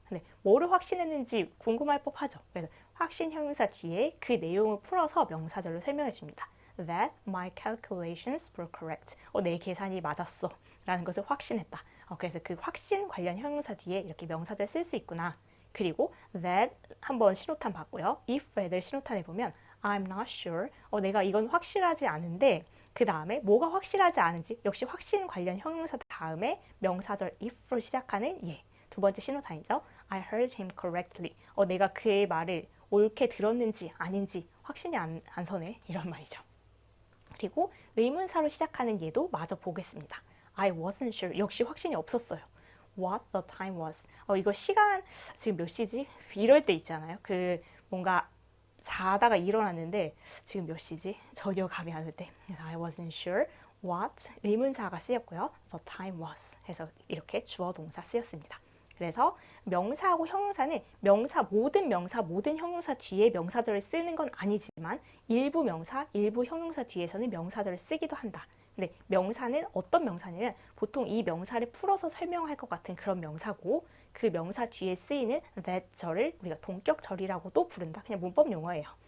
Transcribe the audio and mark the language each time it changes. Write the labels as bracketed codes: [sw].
[ko] 근데 뭐를 확신했는지 궁금할 법하죠. 그래서 확신 형용사 뒤에 그 내용을 풀어서 명사절로 설명해 줍니다. [en] That my calculations were correct. [ko] 내 계산이 맞았어. 라는 것을 확신했다. 그래서 그 확신 관련 형용사 뒤에 이렇게 명사절 쓸 수 있구나. 그리고 that 한번 신호탄 봤고요. [en] if whether [ko] 신호탄에 보면 [en] I'm not sure. [ko] 내가 이건 확실하지 않은데, 그 다음에 뭐가 확실하지 않은지 역시 확신 관련 형용사 다음에 명사절 if로 시작하는 예. 두 번째 신호탄이죠. [en] I heard him correctly. [ko] 내가 그의 말을 옳게 들었는지 아닌지 확신이 안 서네. 이런 말이죠. 그리고 의문사로 시작하는 예도 마저 보겠습니다. [en] I wasn't sure. [ko] 역시 확신이 없었어요. [en] What the time was. [ko] 이거 시간 지금 몇 시지? 이럴 때 있잖아요. 그 뭔가 자다가 일어났는데 지금 몇 시지? 전혀 감이 안 올 때. 그래서 [en] I wasn't sure what [ko] 의문사가 쓰였고요. [en] The time was [ko] 해서 이렇게 주어 동사 쓰였습니다. 그래서 명사하고 형용사는 모든 형용사 뒤에 명사절을 쓰는 건 아니지만 일부 명사, 일부 형용사 뒤에서는 명사절을 쓰기도 한다. 근데 명사는 어떤 명사냐면 보통 이 명사를 풀어서 설명할 것 같은 그런 명사고, 그 명사 뒤에 쓰이는 that절을 우리가 동격절이라고도 부른다. 그냥 문법 용어예요.